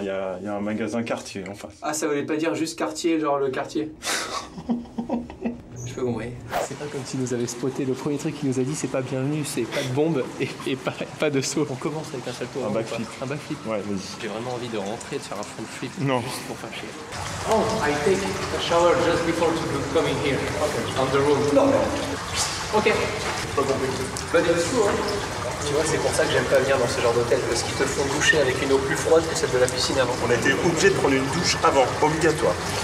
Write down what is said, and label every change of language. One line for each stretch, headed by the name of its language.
French: Il y a un magasin quartier en face. Ah, ça voulait pas dire juste quartier, genre le quartier. Je peux compris. C'est pas comme s'il nous avait spoté. Le premier truc qu'il nous a dit, c'est pas bienvenue, c'est pas de bombe et pas de saut. On commence avec un salto. Un backflip. Un backflip. Ouais, vas-y. J'ai vraiment envie de rentrer, de faire un front flip. Non. Juste pour faire chier.
English: Oh, I take a shower just before coming here. Okay. On the room. No. Ok.
French: Pas compliqué.
English: But it's true,
French: hein. Tu vois, c'est pour ça que j'aime pas venir dans ce genre d'hôtel, parce qu'ils te font doucher avec une eau plus froide que celle de la piscine avant. On a été obligé de prendre une douche avant, obligatoire.